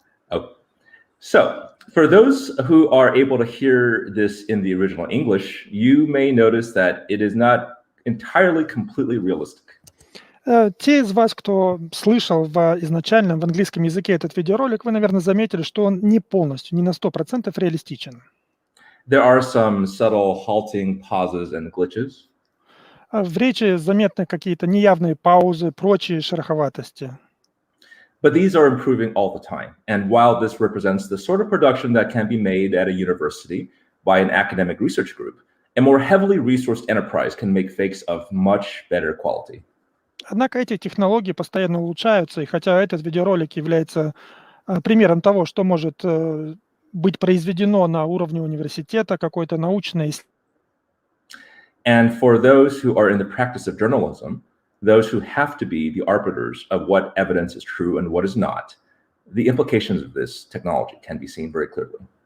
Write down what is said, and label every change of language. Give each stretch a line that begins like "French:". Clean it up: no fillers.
English: Oh, so for those who are able to hear this in the original English, you may notice that it is not entirely completely realistic.
Russian: Те из вас, кто слышал в изначальном в английском языке этот видеоролик, вы, наверное, заметили, что он не полностью, не на 100% реалистичен.
English: There are some subtle halting pauses and glitches.
Russian: В речи заметны какие-то неявные паузы, прочие шероховатости.
English: But these are improving all the time. And while this represents the sort of production that can be made at a university by an academic research group, a more heavily resourced enterprise can make fakes of much better quality.
Russian: Однако эти технологии постоянно улучшаются, и хотя этот видеоролик является примером того, что может быть произведено на уровне университета, какой-то научной.
English: And for those who are in the practice of journalism, those who have to be the arbiters of what evidence is true and what is not, the implications of this technology can be seen very clearly.